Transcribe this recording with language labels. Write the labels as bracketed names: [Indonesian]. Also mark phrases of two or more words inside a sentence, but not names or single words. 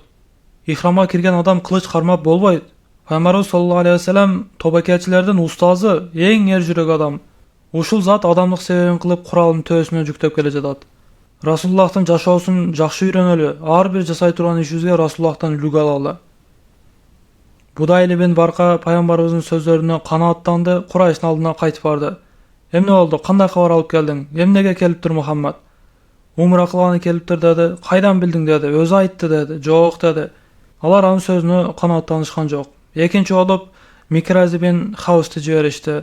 [Kyrgyz] Ихрамга кирген адам кылыч кармап болбойт. Пайгамбарыбыз [Arabic] صلى الله عليه وسلم [Kyrgyz] тобакечилердин устазы, эң эр жүрөк адам. Ушул зат адамдык себебин кылып куралын төбөсүнө жүктөп келе жатат. Rasulullah'tan жашоосун жакшы үйрөнөлү. Ар бир жасай турган ишибизге Расulullah'tan үлгү алалы. Budayl ibn Barqa paygамбарыбыздын сөздөрүнө канааттанды, Курайштын алдына кайтып барды. Эмне болду? Кандай кабар алып келдиң? Эмнеге келиптир Мухаммад? Умра кылганы келиптир деди. Кайдан билдиң деди. Өзү айтты деди. Жок деди. Алар анын сөзүнө канааттанышкан жок. Экинчи болуп Микраз ibn Хаусты жиберишти.